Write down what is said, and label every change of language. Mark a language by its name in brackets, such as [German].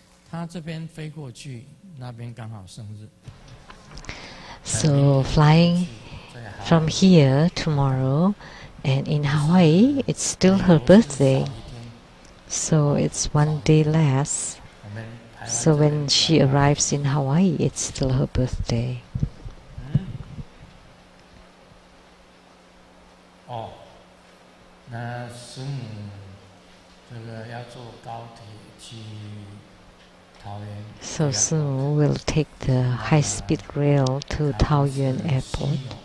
[Chinese] 他这边飞过去，那边刚好生日。 [English] So flying from here tomorrow, and in Hawaii, it's still her birthday. So it's 1 day less. So when she arrives in Hawaii, it's still her birthday. [Chinese] 那师母这个要坐高铁去桃园。 [English] So Sumu will take the high-speed rail to Taoyuan Airport.